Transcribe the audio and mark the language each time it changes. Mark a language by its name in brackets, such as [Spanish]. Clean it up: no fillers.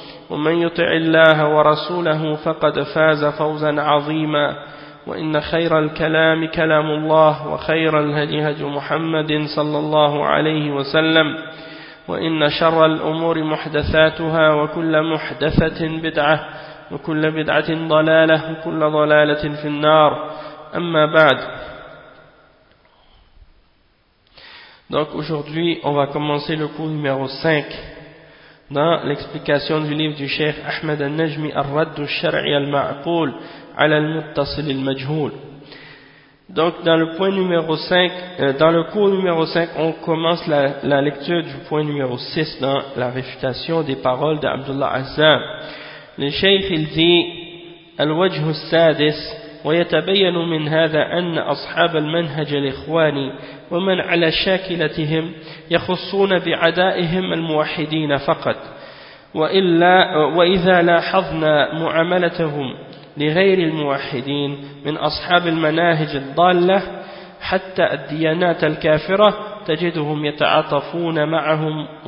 [Arabic] ومن يطع الله ورسوله فقد فاز فوزا عظيما وإن خير الكلام كلام الله وخير الهدي هدي محمد صلى الله عليه وسلم وإن شر الأمور محدثاتها وكل محدثة بدعة وكل بدعة ضلالة وكل ضلالة في النار أما بعد. [French] Donc aujourd'hui, on va commencer le cours numéro 5 dans l'explication du livre du Cheikh Ahmed al-Najmi Ar-Radd al-Shar'i al-Ma'qul 'ala al-Muttasil al-Majhul. Donc dans le point numéro 5, dans le cours numéro 5, on commence la lecture du point numéro 6 dans la réfutation des paroles d'Abdullah Azam. Le Cheikh il dit [Arabic] al-wajh al-sadis ويتبين من هذا أن أصحاب المنهج الإخواني ومن على شاكلتهم يخصون بعدائهم الموحدين فقط وإلا وإذا لاحظنا معاملتهم لغير الموحدين من أصحاب المناهج الضالة حتى الديانات الكافرة تجدهم يتعاطفون معهم